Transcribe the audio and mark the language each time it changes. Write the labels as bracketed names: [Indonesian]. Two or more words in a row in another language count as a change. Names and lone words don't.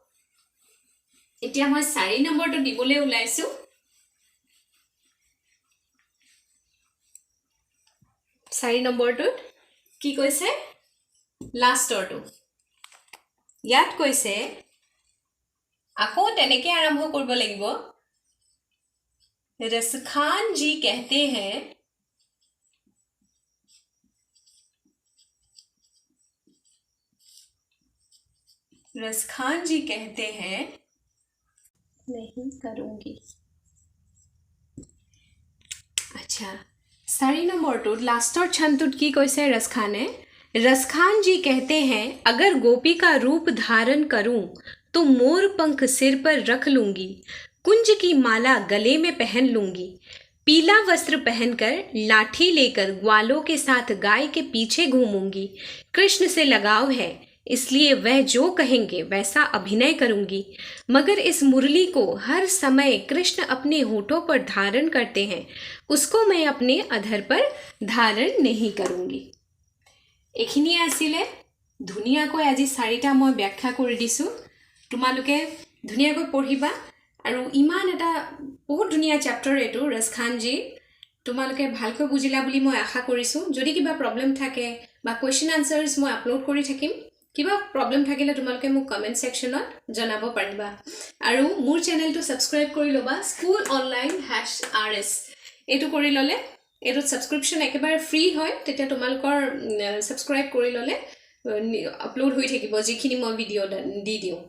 [Assamese] এতিয়া মই 4 নম্বৰটো দিবলৈ ওলাইছোঁ। 4 নম্বৰটোত কি কৈছে, লাষ্টৰটো ইয়াত কৈছে, আকৌ তেনেকৈ আৰম্ভ কৰিব লাগিব। [Hindi] रसखान जी कहते हैं रसखान जी कहते हैं नहीं करूँगी। [Assamese] আচ্ছা 4 নম্বৰটোত লাষ্টৰ ছন্দটোত কি কৈছে ৰসখানে [Hindi] रसखान जी कहते हैं अगर गोपी का रूप धारण करूं तो मोर पंख सिर पर रख लूंगी, कुंज की माला गले में पहन लूंगी, पीला वस्त्र पहनकर लाठी लेकर ग्वालों के साथ गाय के पीछे घूमूंगी। कृष्ण से लगाव है इसलिए वह जो कहेंगे वैसा अभिनय करूंगी, मगर इस मुरली को हर समय कृष्ण अपने होठों पर धारण करते हैं, उसको मैं अपने अधर पर धारण नहीं करूंगी। [Assamese] এইখিনিয়ে আছিলে ধুনীয়াকৈ আজি 4টা মই ব্যাখ্যা কৰি দিছোঁ। তোমালোকে ধুনীয়াকৈ পঢ়িবা আৰু ইমান এটা বহুত ধুনীয়া চেপ্টাৰ এইটো ৰসখানজী তোমালোকে ভালকৈ বুজিলা বুলি মই আশা কৰিছোঁ। যদি কিবা প্ৰবলেম থাকে বা [English] question answers [Assamese] মই আপলোড কৰি থাকিম, কিবা প্ৰবলেম থাকিলে তোমালোকে মোক [English] comment sectionত [Assamese] জনাব পাৰিবা আৰু মোৰ চেনেলটো সাবস্ক্ৰাইব কৰি ল'বা স্কুল অনলাইন #rs এইটো কৰি ল'লে এটোত সাবস্ক্ৰিপশন একেবাৰে ফ্ৰী হয়, তেতিয়া তোমালোকৰ সাবস্ক্ৰাইব কৰি ল'লে আপলোড হৈ থাকিব যিখিনি মই ভিডিও দি দিওঁ।